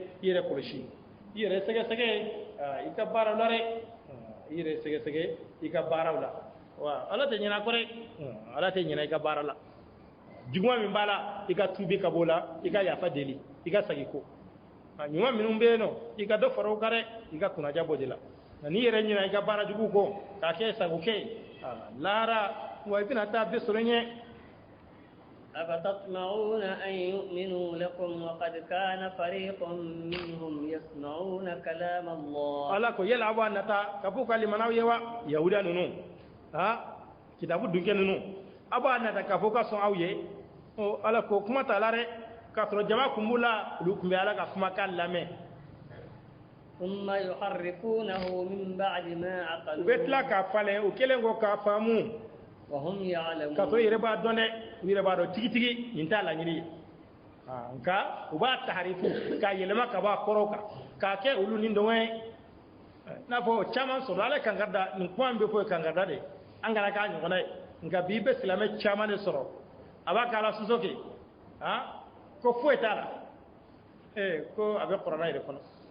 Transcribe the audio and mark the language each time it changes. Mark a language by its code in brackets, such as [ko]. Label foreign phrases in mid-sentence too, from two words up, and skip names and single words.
[bm] i yɛrɛ kɔlɔsi i yɛrɛ sɛgɛsɛgɛ i ka baara la dɛ i yɛrɛ sɛgɛsɛgɛ i ka baaraw la wa ala tɛ ɲinɛ kɔ dɛ ala tɛ ɲinɛ i ka baara la juguman min b'a la i ka tuubi ka bɔ o la i ka yafa deli i ka segin ko ɲuman minnu bɛ yen nɔ i ka dɔ fara o kan dɛ i ka kunnaja bɔ de la nka n'i yɛrɛ ɲinɛ i ka baara jugu kɔ k'a kɛ sago kɛ lahara wa i bɛna taa bɛɛ sɔrɔ ɲɛ [ar] أفتطمعون أن يؤمنوا لكم وقد كان فريق منهم يسمعون كلام الله [bm] ala ko yala aw nata ka fɔ ka limanaw ye wa yahuda ninnu kitabu dunkɛ ninnu aw b'a nata ka fɔ ka sɔn aw ye ala ko kuma t'a la dɛ k'a sɔrɔ jama kun b'u la olu tun bɛ ala ka kumakan lamɛn [ar] ثم يحرفونه من بعد ما [bm] u bɛ [ar] عقلوه [bm] tila k'a falen u kɛlen ko k'a faamu [ar] وهم [bm] k'a sɔrɔ i [ar] يعلمون [bm] yɛrɛ b'a dɔn dɛ u yɛrɛ b'a dɔn tigitigi nin t'a laɲini ye nka u b'a taharifu k'a yɛlɛma ka bɔ a kɔrɔw kan k'a kɛ olu ni dɔngɔ ye n'a fɔ caman sɔrɔ ala kankarida nin kuma min bɛ fɔ ye kankarida de an kana k'a ɲɔgɔnna ye nka bi i bɛ silamɛ caman de sɔrɔ a b'a k'a la soso kɛ ko foyi t'a la ko a bɛ kuranɛ yɛrɛ kɔnɔ